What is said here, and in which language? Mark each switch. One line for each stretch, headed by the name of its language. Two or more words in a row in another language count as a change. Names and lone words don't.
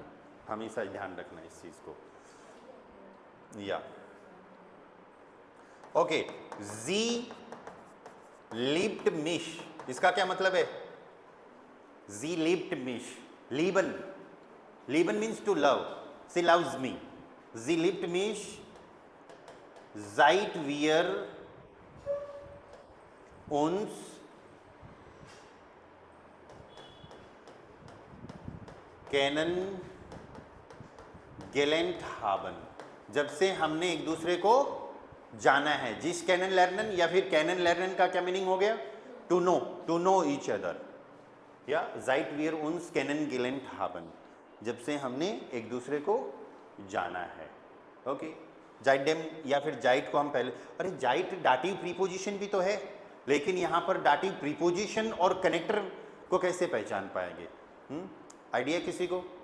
Hindi: हमेशा ध्यान रखना इस चीज को। या ओके,
German: Sie liebt mich,
Hindi: इसका क्या मतलब है?
German: Sie liebt mich, lieben, lieben
English: means to love, she loves me.
German: Sie liebt mich seit wir uns kennengelernt haben,
Hindi: जब से हमने एक दूसरे को जाना है।
German: sich kennen lernen
Hindi: या फिर
German: kennen lernen
Hindi: का क्या मीनिंग हो गया?
English: to know each other,
German: या seit wir uns kennengelernt haben,
Hindi: जब से हमने एक दूसरे को जाना है। ओके, जाइडेम या फिर जाइट को हम पहले, अरे जाइट डाटिव प्रीपोजिशन भी तो है, लेकिन यहाँ पर डाटिव प्रीपोजिशन और कनेक्टर को कैसे पहचान पाएंगे? आइडिया किसी को?